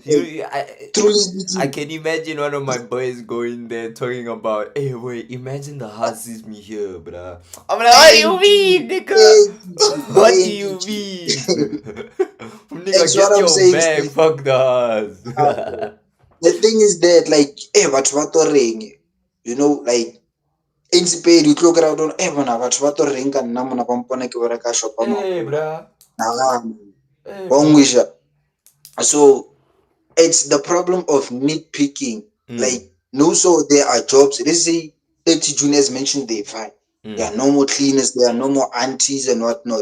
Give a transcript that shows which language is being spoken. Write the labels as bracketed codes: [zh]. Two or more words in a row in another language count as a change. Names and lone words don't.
[en] I can imagine one of my boys going there talking about, hey, wait, imagine the house is me here, bruh. I'm like, what do you mean, nigga? What do you mean? Nigga, get your bag, fuck the house. The thing is that, like, [tn] batho ba to reng, [en] like, in Spain, you look around on, [tn] bona, batho ba to reng ka nna mona ba mpona ke bereka shop. [en] Hey, bruh. So it's the problem of nitpicking. Like, there are jobs. Let's say 30 June as mentioned, they fine. There are no more cleaners, there are no more aunties and whatnot.